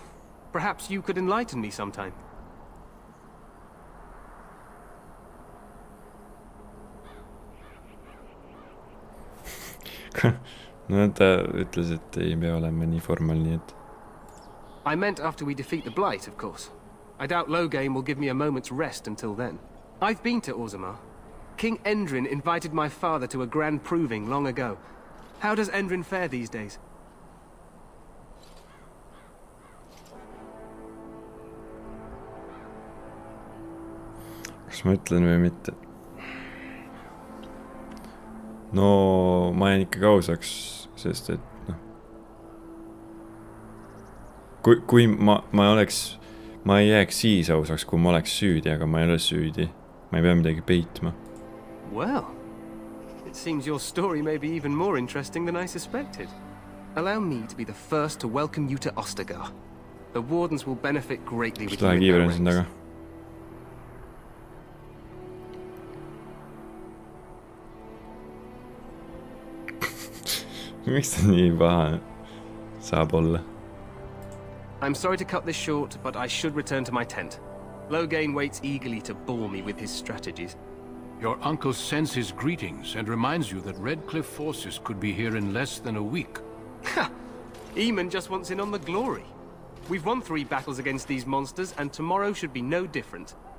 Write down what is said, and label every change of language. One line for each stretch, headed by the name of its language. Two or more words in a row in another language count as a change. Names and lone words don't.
English: Perhaps you could enlighten me sometime.
Estonian: No ta ütles, et ei pea olema nii formal, nii et...
English: I meant after we defeat the Blight, of course. I doubt Loghain will give me a moment's rest until then. I've been to Orzammar. King Endrin invited my father to a grand proving long ago. How does Endrin fare these days?
Estonian: Kas ma ütlen või mitte? No, ma jään ikka kausaks, sest et noh... Kui ma oleks... Ma ei jääks siis ausaks, kui ma oleks süüdi, aga ma ei ole süüdi. Ma ei pea midagi peitma.
English: Well, it seems your story may be even more interesting than I suspected. Allow me to be the first to welcome you to Ostagar. The Wardens will benefit greatly with you in their ranks.
Estonian: Taga. Miks ta nii paha saab olla?
English: I'm sorry to cut this short, but I should return to my tent. Loghain waits eagerly to bore me with his strategies. Your uncle sends his greetings and reminds you that Redcliffe forces could be here in less than a week. Ha! Eamon just wants in on the glory. We've won 3 battles against these monsters, and tomorrow should be no different.